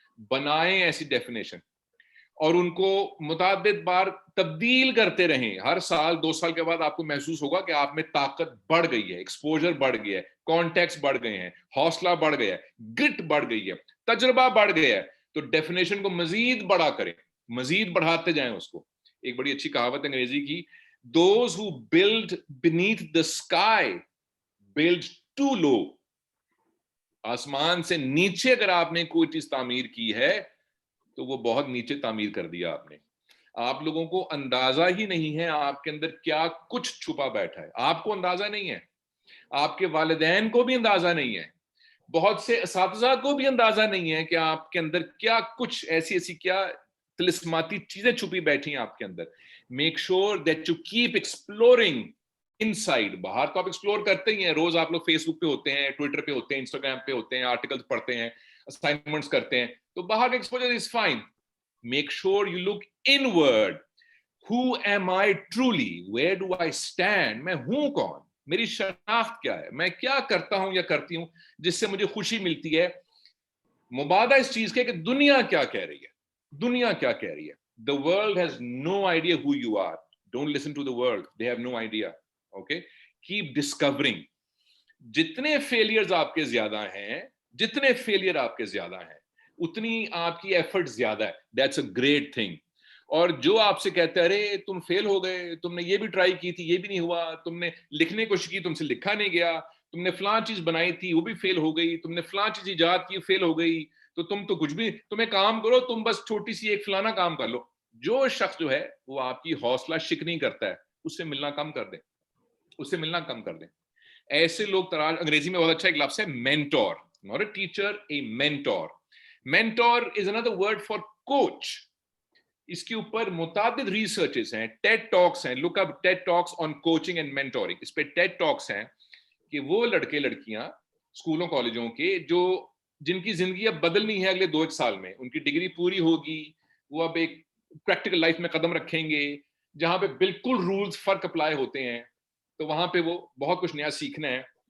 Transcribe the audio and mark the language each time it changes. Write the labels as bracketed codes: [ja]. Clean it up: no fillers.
[ur] بنائیں ایسی ڈیفینیشن اور ان کو متعدد بار تبدیل کرتے رہیں. ہر سال 2 سال کے بعد آپ کو محسوس ہوگا کہ آپ میں طاقت بڑھ گئی ہے, ایکسپوجر بڑھ گیا ہے, کانٹیکٹس بڑھ گئے ہیں, حوصلہ بڑھ گیا ہے, گٹ بڑھ گئی ہے, تجربہ بڑھ گیا ہے. تو ڈیفینیشن کو مزید بڑا کریں, مزید بڑھاتے جائیں اس کو. ایک بڑی اچھی کہاوت انگریزی کی, [en] those who build beneath the sky build too low. [ur] آسمان سے نیچے اگر آپ نے کوئی چیز تعمیر کی ہے تو وہ بہت نیچے تعمیر کر دیا آپ نے. آپ لوگوں کو اندازہ ہی نہیں ہے آپ کے اندر کیا کچھ چھپا بیٹھا ہے. آپ کو اندازہ نہیں ہے, آپ کے والدین کو بھی اندازہ نہیں ہے, بہت سے اساتذہ کو بھی اندازہ نہیں ہے کہ آپ کے اندر کیا کچھ ایسی کیا طلسماتی چیزیں چھپی بیٹھی ہیں آپ کے اندر. [en] Make sure that you keep exploring inside. [ur] باہر تو آپ ایکسپلور کرتے ہی ہیں, روز آپ لوگ فیس بک پہ ہوتے ہیں, ٹویٹر پہ ہوتے ہیں, انسٹاگرام پہ ہوتے ہیں, آرٹیکلز پڑھتے ہیں, اسائنمنٹس کرتے ہیں, تو باہر کا exposure [en] Is fine. Make sure you look inward. Who am I truly? Where do I stand? [ur] میں ہوں کون, میری شناخت کیا ہے, میں کیا کرتا ہوں یا کرتی ہوں جس سے مجھے خوشی ملتی ہے, مبادہ اس چیز کے کہ دنیا کیا کہہ رہی ہے, دنیا کیا کہہ رہی ہے. [en] The world has no idea who you are. Don't listen to the world. They have no idea. Okay? Keep discovering. [ur] جتنے فیلئرز آپ کے زیادہ ہیں, جتنے فیلئر آپ کے زیادہ ہیں, اتنی آپ کی ایفرٹ زیادہ ہے. [en] That's a great thing. [ur] اور جو آپ سے کہتے ہیں ارے تم فیل ہو گئے, تم نے یہ بھی ٹرائی کی تھی, یہ بھی نہیں ہوا, تم نے لکھنے کی کوشش کی, تم سے لکھا نہیں گیا, تم نے فلاں چیز بنائی تھی وہ بھی فیل ہو گئی, تم نے فلاں چیز ایجاد کی فیل ہو گئی, تو تم تو کچھ بھی, تم ایک کام کرو, تم بس چھوٹی سی ایک فلانا کام کر لو. جو شخص جو ہے وہ آپ کی حوصلہ شکنی کرتا ہے, اس سے ملنا کم کر دیں, اس سے ملنا کم کر دیں. ایسے لوگ تلاش, انگریزی میں بہت اچھا ایک لفظ ہے mentor, [en] Not a teacher, a mentor. Mentor is another word for coach. [ur] اس کے اوپر متعدد ریسرچز ہیں, ٹیڈ ٹاکس ہیں, [en] Look up TED talks on coaching and mentoring. [ur] اس پہ ٹیڈ ٹاکس ہیں کہ وہ لڑکے لڑکیاں اسکولوں کالجوں کے جو جن کی زندگی اب بدلنی ہے اگلے 2-1 سال میں, ان کی ڈگری پوری ہوگی, وہ اب ایک پریکٹیکل لائف میں قدم رکھیں گے جہاں پہ بالکل رولز فرق اپلائی ہوتے ہیں, تو وہاں پہ وہ بہت کچھ نیا سیکھنا ہے.